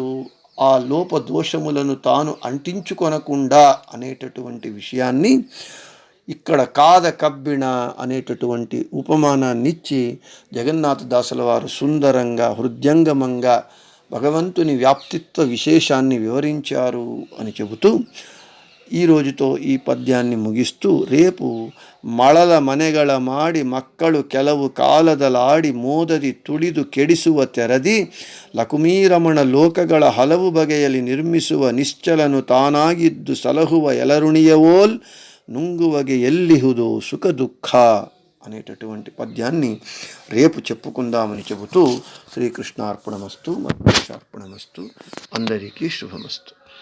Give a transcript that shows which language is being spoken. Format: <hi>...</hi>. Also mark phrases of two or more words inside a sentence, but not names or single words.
<te>ఆ లోపదోషములను తాను అంటించుకొనకుండా అనేటటువంటి విషయాన్ని ఇక్కడ కాద కబ్బిణ అనేటటువంటి ఉపమానాన్నిచ్చి జగన్నాథదాసుల వారు సుందరంగా హృద్యంగమంగా భగవంతుని వ్యాప్తిత్వ విశేషాన్ని వివరించారు అని చెబుతూ ఈ రోజుతో ఈ పద్యాన్ని ముగిస్తూ, రేపు</te> <kn>మళల మನೆಗಳ ಮಾಡಿ ಮಕ್ಕಳು ಕೆಲವು ಕಾಲದಲಾಡಿ ಮೋದದಿ ತುಳಿದು ಕೆಡಿಸುವ ತೆರದಿ ಲಕುಮೀರಮಣ ಲೋಕಗಳ ಹಲವು ಬಗೆಯಲ್ಲಿ ನಿರ್ಮಿಸುವ ನಿಶ್ಚಲನು ತಾನಾಗಿದ್ದು ಸಲಹುವ ಎಲರುಣಿಯವೋಲ್ ನುಂಗುವಗೆ ಎಲ್ಲಿಹುದೋ ಸುಖ ದುಃಖ</kn> <te>అనేటటువంటి పద్యాన్ని రేపు చెప్పుకుందామని చెబుతూ శ్రీకృష్ణార్పణమస్తు, మధ్వేశార్పణమస్తు. అందరికీ శుభమస్తు.</te>